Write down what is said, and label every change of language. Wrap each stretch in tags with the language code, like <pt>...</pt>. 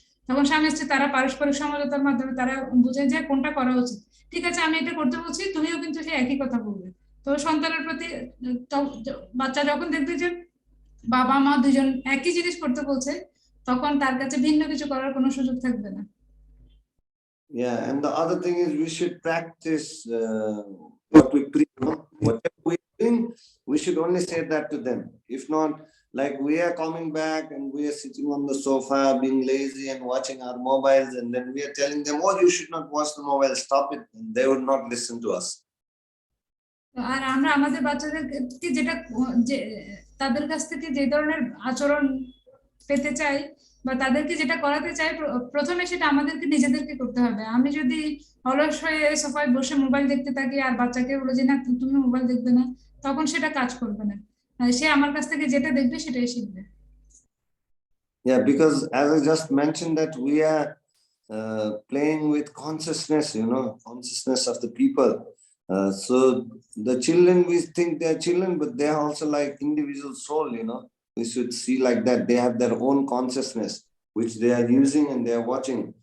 <bn>তখন স্বামী স্ত্রী তারা পারস্পরিক সমঝোতার মাধ্যমে তারা বুঝে যে কোনটা করা উচিত, ঠিক আছে আমি এটা করতে বলছি, তুমিও কিন্তু সেই একই কথা বলবে। তো সন্তানের প্রতি বাচ্চা যখন দেখবে যে বাবা মা দুজন একই জিনিস করতে বলছে, তখন তার কাছে ভিন্ন কিছু করার কোনো সুযোগ থাকবে না।</bn> <en>Yeah, and the other thing is we should practice what we preach. Whatever we're doing, we should only say that to them. If not, like we are coming back and we are sitting on the sofa, being lazy and watching our mobiles, and then we are telling them, oh, you should not watch the mobile, stop it. And they would not listen to us.</en> <bn>আর আমরা আমাদের বাচ্চাদেরকে যেটা যে তাদের কাছ থেকে যে ধরনের আচরণ পেতে চাই বা তাদেরকে যেটা করাতে চাই, প্রথমে সেটা আমাদেরকে নিজেদেরকে করতে হবে। আমি যদি অলস হয়ে সোফায় বসে মোবাইল দেখতে থাকি আর বাচ্চাকে বলে যে না তুমি মোবাইল দেখবে না, তখন সেটা কাজ করবে না, সে আমার কাছ থেকে যেটা দেখবে সেটাই শিখবে।</bn> <en>Yeah, because as I just mentioned that we are playing with consciousness, consciousness of the people. So the children, we think they're children, but they are also like individual soul, we should see like that. They have their own consciousness, which they are using and they are watching.</en>